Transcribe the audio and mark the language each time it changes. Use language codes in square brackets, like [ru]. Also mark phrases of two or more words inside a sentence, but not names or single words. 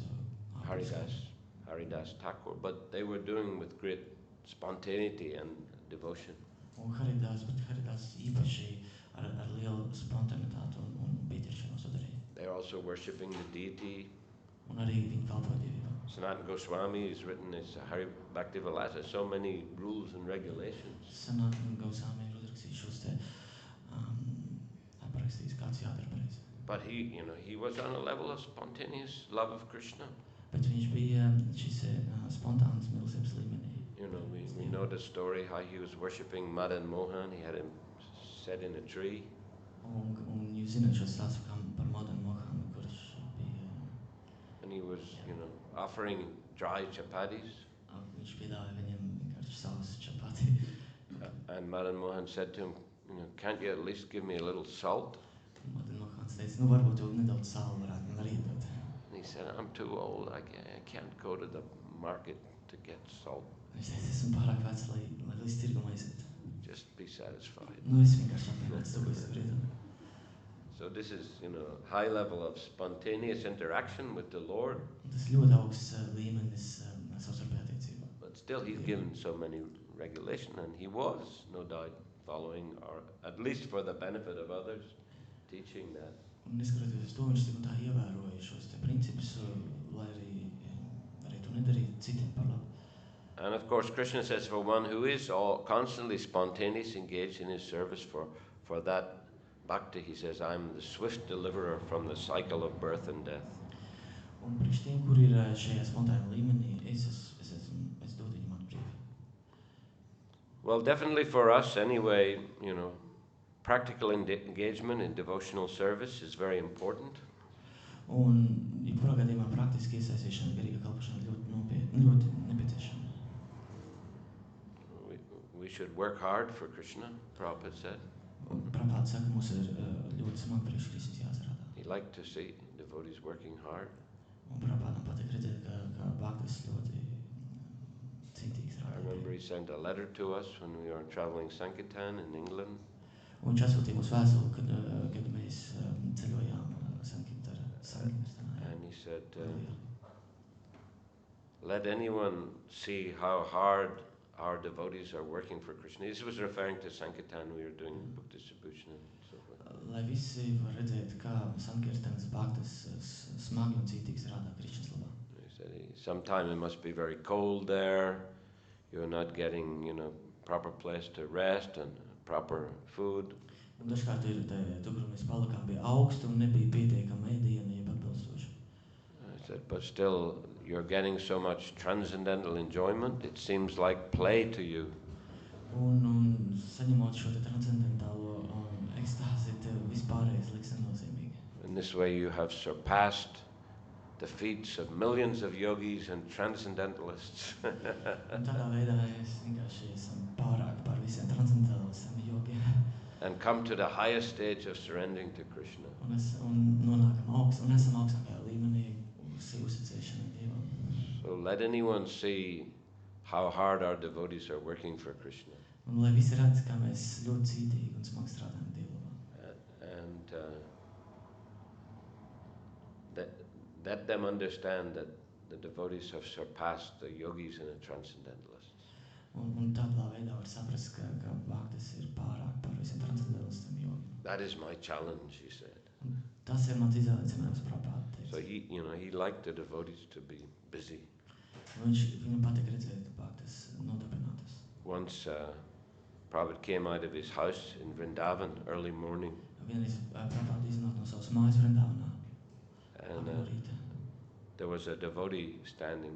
[en] Haridas Thakur, but they were doing with great spontaneity and devotion. [lv] Un Haridas īpaši ar lielu spontanitāti un pieķeršanos to darīja. [en] They are also worshipping the deity. [lv] Un arī viņi kalpoja dievībām. [en] Sanatana Goswami is written as Hari Bhakti Vilasa, so many rules and regulations. [lv] Sanatana Goswami ir uzrakstījis šos te aprakstījis, kāds jādara pareizi. [en] But he was on a level of spontaneous love of Krishna. [lv] Bet viņš bija šis spontāns mīlestības līmenī. [en] We know the story how he was worshipping Madan Mohan. He had him set in a tree. [lv] Un jūs zināt šo stāstu par Madan Mohanu, kurš bija, [en] And he was, offering dry chapatis. [lv] viņš piedāvāja viņiem vienkārši savus čapati. [en] And Madan Mohan said to him, can't you at least give me a little salt? [lv] Madan Mohans teica, varbūt tu nedaudz sāli varētu man arī dot. [en] And he said, I'm too old. I can't go to the market to get salt. [lv] Viņš teica, esmu pārāk vecs, lai līdz tirgum aiziet. [en] Just be satisfied. [lv] Es vienkārši apmierināts to, ko es varu iedot. [en] So this is, high level of spontaneous interaction with the Lord. [lv] Tas ļoti augsts līmenis savstarpējā attiecībā. [en] But still he's given so many regulation, and he was, no doubt, following, or at least for the benefit of others, teaching that. [lv] Un neskatoties uz to, viņš tik un tā ievēroja šos te principus, lai arī to nedarītu citiem par labu. [en] And of course, Krishna says, for one who is all constantly spontaneous, engaged in his service for that bhakti, he says, I'm the swift deliverer from the cycle of birth and death. [lv] Un priekš tiem, kur ir šajā spontānā līmenī, es dodu viņam atbrīvi. [en] Well, definitely for us anyway, practical engagement in devotional service is very important. [lv] Un, jebkurā gadījumā praktiski iesaistīšana garīgā kalpošanā ļoti nepieciešama. [en] We should work hard for Krishna, Prabhupada said. [lv] Un Prabhupada saka, mums ir ļoti smagi priekš Kristus jāstrādā. [en] He liked to see devotees working hard. [lv] Un Prabhupādam patīk redzēt, ka bhaktas ļoti cītīgi [en] I [lv] strādā. [en] remember he sent a letter to us when we were traveling Sankirtan in England. [lv] Un viņš atsūtīja mums vēstuli, kad mēs ceļojām Sankirtanā. [en] And he said, let anyone see how hard our devotees are working for Krishna. This was referring to Sankirtan, we were doing book distribution and so forth. [lv] Lai visi var redzēt, kā Sankirtanas bhaktas smagi un cītīgi strādā Krišnas labā. [en] He said, sometime it must be very cold there. You're not getting, proper place to rest and proper food. [lv] Un dažkārt ir tur, kur mēs palikām, bija augstu un nebija pietiekama ēdiena, jeb atbilstoši. [en] I said, but still, you're getting so much transcendental enjoyment, it seems like play to you. [lv] Un saņemot šo te transcendentālo ekstāzi, tev vispārējais liks nenozīmīgi. [en] In this way you have surpassed the feats of millions of yogis and transcendentalists. [lv] Un tādā veidā es vienkārši esam pārāk par visiem transcendentālistiem jogiem. [en] And come to the highest stage of surrendering to Krishna. [lv] Un nonākam un esam augstākajā līmenī uzticēšanai Dievam. [en] So let anyone see how hard our devotees are working for Krishna. [lv] Un lai visi redz, kā mēs ļoti cītīgi un smagi strādājam Dievam. [en] And let them understand that the devotees have surpassed the yogis and the transcendentalists. [lv] Un tādā veidā var saprast, ka bhaktas ir pārāk par visiem transcendentalistiem jogiem. [en] That is my challenge, he said. [lv] Un tas ir mans izaicinājums, Prabhupada teica. [en] So he liked the devotees to be busy. [lv] Viņam patīk redzēt bhaktas nodarbinātas. [en] Once Prabhupada came out of his house in Vrindavan early morning. [lv] Vienreiz Prabhupada iznāk no savas mājas Vrindavanā. [en] And there was a devotee standing.